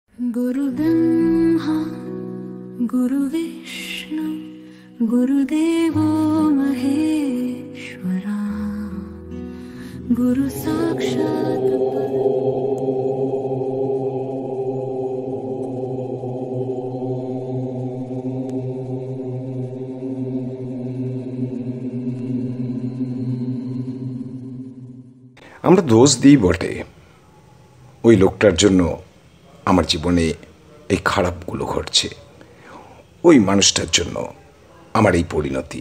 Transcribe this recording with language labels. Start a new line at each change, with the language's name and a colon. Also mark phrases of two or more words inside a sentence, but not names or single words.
Sanskrit: गुरु ब्रह्मा गुरु विष्णु गुरुदेवो महेश्वरा गुरु साक्षात्
Bangla: আমরা দোষ দিই বটে, ওই লোকটার জন্য আমার জীবনে এই খারাপগুলো ঘটছে, ওই মানুষটার জন্য আমার এই পরিণতি।